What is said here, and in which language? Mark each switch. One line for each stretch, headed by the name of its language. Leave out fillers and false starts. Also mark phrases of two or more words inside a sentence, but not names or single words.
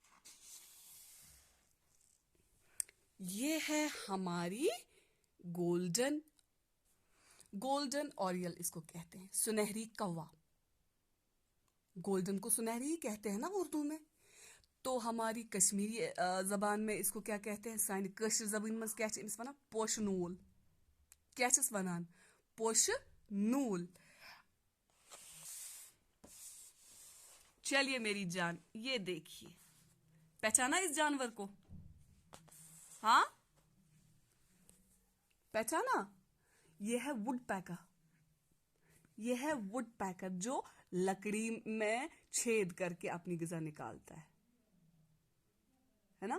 Hindi: ये है हमारी
English: golden oriole
Hindi: इसको कहते हैं, सुनहरी कौवा। गोल्डन को सुनहरी ही कहते हैं ना उर्दू में। तो हमारी कश्मीरी जबान में इसको क्या कहते हैं?
Kashmiri: सानी
Hindi: कश्मीर जबान में
Kashmiri: क्या इस वनान? पोशनूल। क्या वनान? पोशनूल।
Hindi: चलिए मेरी जान, ये देखिए, पहचाना इस जानवर को? हाँ, पहचाना? ये है
English: wood pecker.
Hindi: ये है
English: wood pecker
Hindi: जो लकड़ी में छेद करके अपनी ग़िज़ा निकालता है ना?